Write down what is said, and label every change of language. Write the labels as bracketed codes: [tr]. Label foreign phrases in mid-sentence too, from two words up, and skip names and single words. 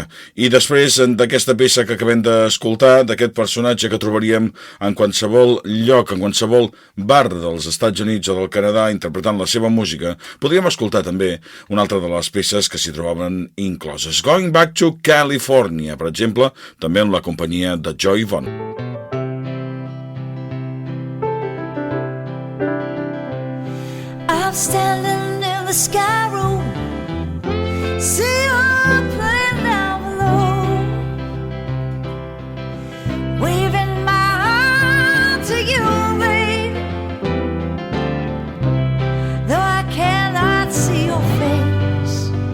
[ca] I després d'aquesta peça que acabem d'escoltar, d'aquest personatge que trobaríem en qualsevol lloc, en qualsevol bar dels Estats Units o del Canadà, interpretant la seva música, podríem escoltar també una altra de les peces que s'hi trobaven incloses. Going Back to California, per exemple, també amb la companyia de Joy Bonner. [en] I'm standing in the sky room, see you playing down below, waving my arm to you, babe, though I cannot see your face.